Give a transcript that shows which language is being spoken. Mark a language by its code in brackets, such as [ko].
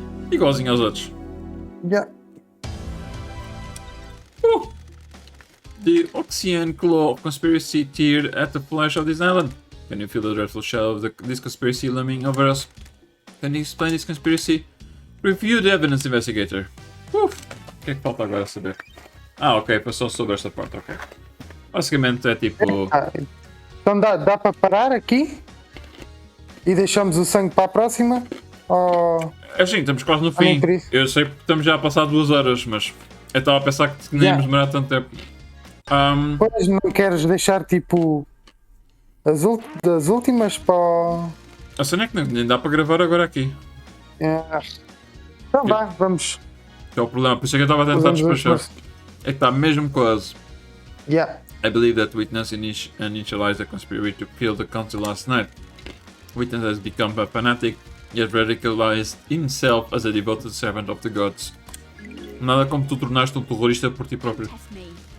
[pt] Igualzinho aos outros. [en] Yeah. The Oxian claw of conspiracy teared at the flesh of this island. Can you feel the dreadful shadow of this conspiracy looming over us? Can you explain this conspiracy? Review the evidence, investigator. [pt] O que é que falta agora saber? Ah, ok, foi só sobre esta parte, ok. Basicamente é tipo... Então dá para parar aqui? E deixamos o sangue para a próxima? Ou... Assim, estamos quase no fim. Eu sei que estamos já a passar 2 horas, mas eu estava a pensar que nem íamos demorar tanto tempo. Pois não queres deixar tipo as últimas para. A cena é que nem dá para gravar agora aqui. Então vá, vamos. É o problema, por isso é que eu estava a tentar despachar. É que está mesmo quase. [en] Yeah. I believe that witness initialized the conspiracy to kill the council last night. Witness has become a fanatic, yet radicalized himself as a devoted servant of the gods. [pt] Nada como tu tornaste terrorista por ti próprio. [en] Test me.